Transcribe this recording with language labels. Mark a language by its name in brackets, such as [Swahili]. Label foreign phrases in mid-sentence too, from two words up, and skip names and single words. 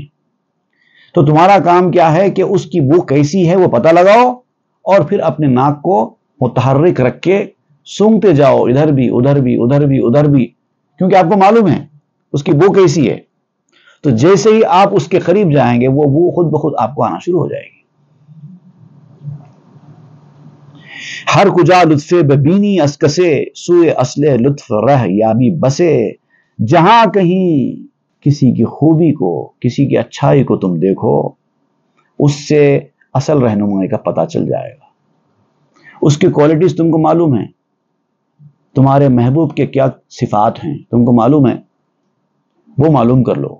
[Urdu] تو تمہارا کام کیا ہے کہ اس کی بو کیسی ہے وہ پتہ لگاؤ، اور پھر اپنے ناک کو متحرک رکھ کے سونگھتے جاؤ، ادھر بھی ادھر بھی ادھر بھی ادھر بھی، کیونکہ آپ کو معلوم ہے اس کی بو کیسی ہے۔ تو جیسے ہی آپ اس کے قریب جائیں گے وہ بو خود بخود آپ کو آنا شروع ہو جائے گی۔ [Persian] ہر کجا لطف ببینی از کسے، سوئے اصل لطف رہ یابی بسے۔ [Urdu] جہاں کہیں کسی کی خوبی کو، کسی کی اچھائی کو تم دیکھو، اس سے اصل رہنمائی کا پتہ چل جائے گا۔ اس کی کوالٹیز تم کو معلوم ہیں، تمہارے محبوب کے کیا صفات ہیں تم کو معلوم ہے، وہ معلوم کر لو۔